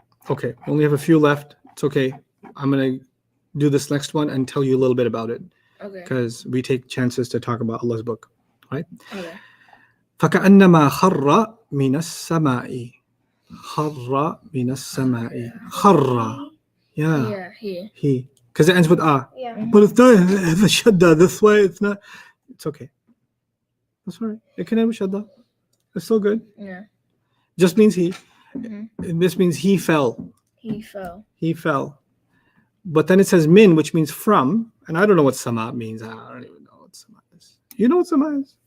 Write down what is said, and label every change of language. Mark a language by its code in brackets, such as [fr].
[en] Okay, we only have a few left. It's okay. I'm gonna do this next one and tell you a little bit about it Okay. because we take chances to talk about Allah's book. Okay. [ar] فكأنما خر من السماء خر من السماء خر yeah [en] Yeah. He. he because it ends with a Yeah. but it's not the shadda this way it's not it's okay that's all right it can end with shadda it's still good Yeah. just means he Mhm. and this means he fell He fell. but then it says min which means from and I don't know what sama means I don't even know what sama is you know what sama is